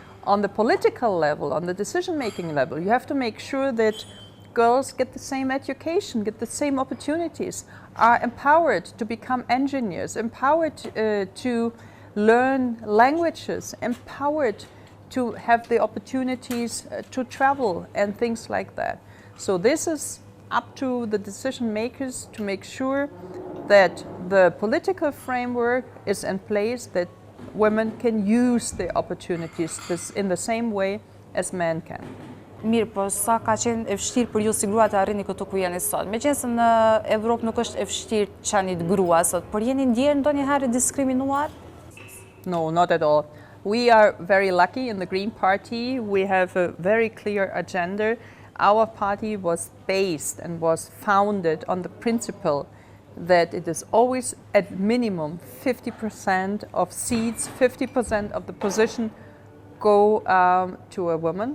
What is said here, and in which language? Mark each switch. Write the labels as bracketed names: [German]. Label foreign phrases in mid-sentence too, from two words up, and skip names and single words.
[English] on the political level, on the decision-making level, you have to make sure that girls get the same education, get the same opportunities, are empowered to become engineers, empowered to learn languages, empowered to have the opportunities to travel and things like that. So this is up to the decision makers to make sure that the political framework is in place, that women can use the opportunities in the same way as men can. [Albanian] Mirë, po sa ka qenë e vështirë për ju si grua të arrini këtu ku jeni sot? Meqense në Evropë nuk është e vështirë të qenit grua sot, por jeni ndjerë ndonjëherë diskriminuar? [English] No, not at all. We are very lucky in the Green Party. We have a very clear agenda. Our party was based and was founded on the principle that it is always at minimum 50% of seats, 50% of the position go to a woman.